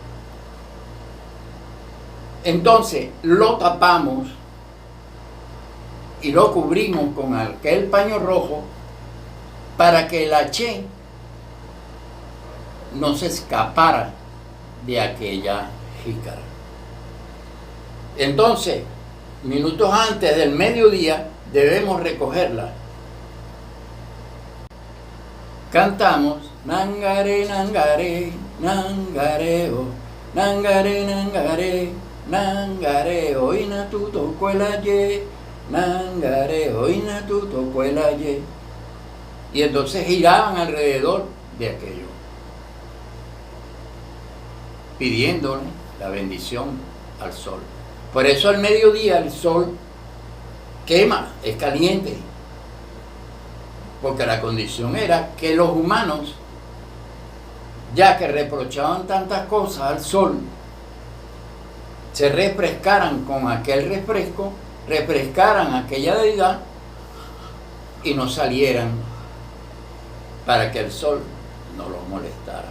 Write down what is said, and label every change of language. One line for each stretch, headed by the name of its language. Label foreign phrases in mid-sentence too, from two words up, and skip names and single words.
Spanish: Entonces lo tapamos y lo cubrimos con aquel paño rojo para que el H no se escapara de aquella jícara. Entonces, minutos antes del mediodía debemos recogerla. Cantamos Nangare, Nangare, Nangareo, Nangare, Nangare, Nangareo, Inatuto Cuelaye, Nangareo, Inatuto Cuelaye. Y entonces giraban alrededor de aquello, pidiéndole la bendición al sol. Por eso al mediodía el sol quema, es caliente, porque la condición era que los humanos, ya que reprochaban tantas cosas al sol, se refrescaran con aquel refresco, refrescaran aquella deidad y no salieran para que el sol no los molestara.